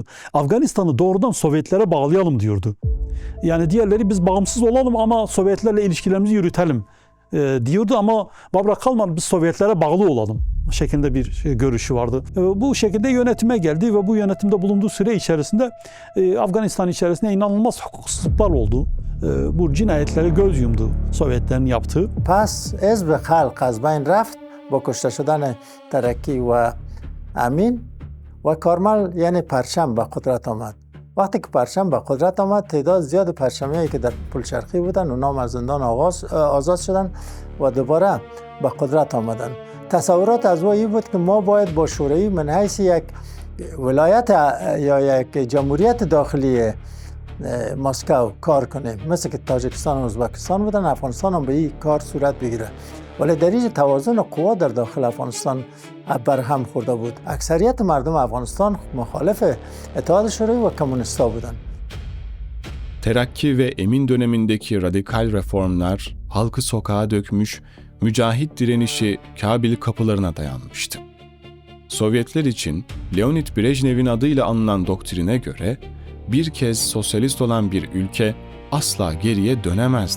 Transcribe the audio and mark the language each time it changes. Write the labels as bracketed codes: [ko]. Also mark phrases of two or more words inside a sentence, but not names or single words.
[tr] Afganistan'ı doğrudan Sovyetlere bağlayalım diyordu. Yani diğerleri biz bağımsız olalım ama Sovyetlerle ilişkilerimizi yürütelim diyordu ama Babrak Karmal biz Sovyetlere bağlı olalım şeklinde bir görüşü vardı. Bu şekilde yönetime geldi ve bu yönetimde bulunduğu süre içerisinde Afganistan içerisinde inanılmaz hukuksuzluklar oldu. Bu cinayetlere göz yumdu Sovyetlerin yaptığı. [fa] پس حزب خلق از بین رفت با کشته شدن ترکی و امین و کارمل یعنی پرچم به قدرت آمد. وقتی که پرچم به قدرت آمد تعداد زیاد پرچمیایی که در پلچرخی بودن اونا از زندان آزاد شدن و دوباره به قدرت آمدن. تصورات از او این بود که ما باید با شوروی من حیث یک ولایت یا یک جمهوریت داخلی مسکو کار کنیم، مثل که تاجیکستان و ازبکستان بودن، افغانستان هم به این کار صورت بگیره. ولی در اینجا توازن قوا در داخل افغانستان برهم خورده بود. اکثریت مردم افغانستان مخالف اتحاد شوروی و کمونیستا بودن. [tr] Terakki ve Emin dönemindeki radikal reformlar halkı sokağa dökmüş, mücahit direnişi Kabil kapılarına dayanmıştı. Sovyetler için Leonid Brejnev'in adıyla anılan doktrine göre bir kez sosyalist olan bir ülke asla geriye dönemezdi.